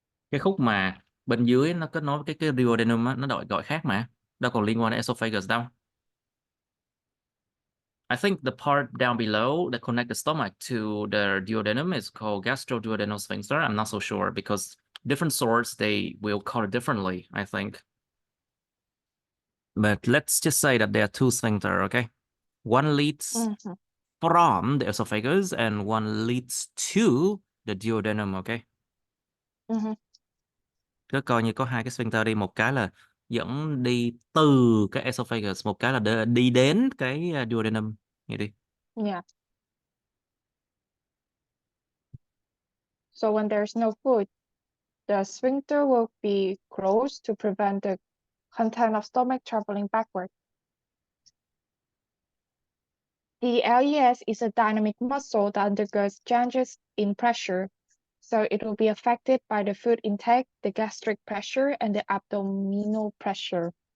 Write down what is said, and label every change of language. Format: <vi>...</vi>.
<vi>Cái khúc mà bên dưới nó kết nối với cái duodenum á, nó gọi khác mà. Đâu còn liên quan đến esophagus đâu.</vi> <en>I think the part down below that connect the stomach to the duodenum is called gastroduodenal sphincter. I'm not so sure because different sorts, they will call it differently, I think. But let's just say that there are two sphincter, okay? One leads from the esophagus and one leads to the duodenum, okay?</en> <vi>Cứ coi như có hai cái sphincter đi, một cái là dẫn đi từ cái esophagus, một cái là đi đến cái duodenum. Nghe đi.</vi> <en>Yeah. So when there's no food, the sphincter will be closed to prevent the content of stomach traveling backward. The LES is a dynamic muscle that undergoes changes in pressure, so it will be affected by the food intake, the gastric pressure, and the abdominal pressure.</en>